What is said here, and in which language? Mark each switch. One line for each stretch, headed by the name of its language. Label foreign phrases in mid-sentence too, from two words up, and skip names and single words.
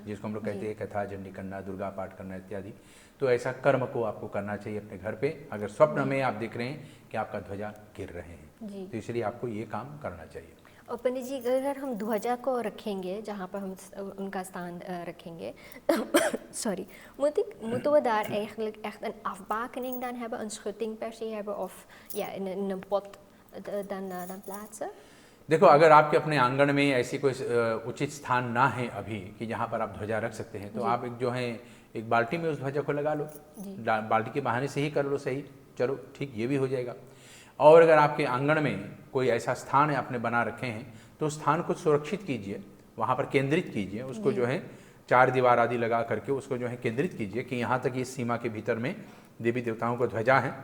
Hindi: जिसको हम लोग कहते हैं कथा झंडी करना, दुर्गा पाठ करना इत्यादि। तो ऐसा कर्म को आपको करना चाहिए अपने घर पे। अगर स्वप्न में आप देख रहे हैं कि आपका ध्वजा गिर रहे हैं तो इसलिए आपको ये काम करना चाहिए। और पंडित जी अगर हम ध्वजा को रखेंगे जहाँ पर हम उनका स्थान रखेंगे
Dutch: sorry, moeten we daar eigenlijk echt een afbakening dan hebben, een schutting per se hebben of ja, in een pot dan plaatsen?
Hindi: देखो, अगर आपके अपने आंगन में ऐसी कोई उचित स्थान ना है अभी कि जहाँ पर आप ध्वजा रख सकते हैं तो आप एक जो है एक बाल्टी में उस ध्वजा को लगा लो, बाल्टी के बहाने से ही कर लो, सही, चलो ठीक, ये भी हो जाएगा। और अगर आपके आंगन में कोई ऐसा स्थान है आपने बना रखे हैं तो उस स्थान को सुरक्षित कीजिए, वहाँ पर केंद्रित कीजिए, उसको जो है चार दीवार आदि लगा करके उसको जो है केंद्रित कीजिए कि यहाँ तक इस सीमा के भीतर में देवी देवताओं को ध्वजा है।